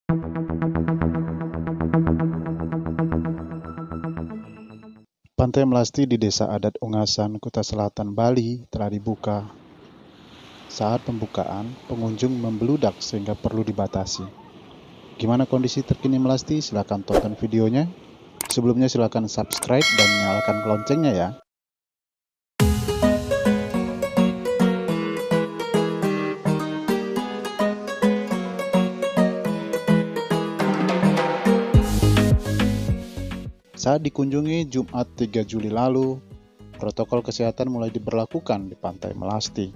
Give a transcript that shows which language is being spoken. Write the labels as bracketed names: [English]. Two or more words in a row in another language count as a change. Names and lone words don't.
[Indonesian] Pantai Melasti di Desa Adat Ungasan, Kuta Selatan, Bali telah dibuka. Saat pembukaan, pengunjung membeludak sehingga perlu dibatasi. Gimana kondisi terkini Melasti? Silakan tonton videonya. Sebelumnya silakan subscribe dan nyalakan loncengnya ya. Saat dikunjungi Jumat 3 Juli lalu, protokol kesehatan mulai diberlakukan di Pantai Melasti.